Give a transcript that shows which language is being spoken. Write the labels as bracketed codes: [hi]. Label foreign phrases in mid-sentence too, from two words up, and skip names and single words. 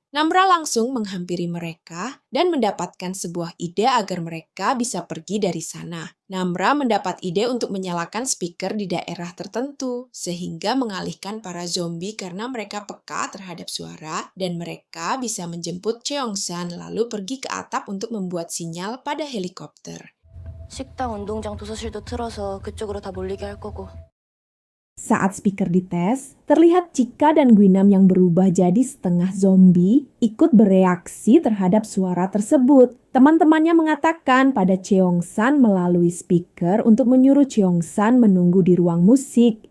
[id] Namra langsung menghampiri mereka dan mendapatkan sebuah ide agar mereka bisa pergi dari sana. Namra mendapat ide untuk menyalakan speaker di daerah tertentu, sehingga mengalihkan para zombie karena mereka peka terhadap suara dan mereka bisa menjemput Cheongsan lalu pergi ke atap untuk membuat sinyal pada helikopter. [ko] 식당, 운동장, 도서실도 틀어서 그쪽으로 다 몰리게 할 거고. [id] Saat speaker dites, terlihat Chika dan Guinam yang berubah jadi setengah zombie ikut bereaksi terhadap suara tersebut. Teman-temannya mengatakan pada Cheongsan melalui speaker untuk menyuruh Cheongsan menunggu di ruang musik.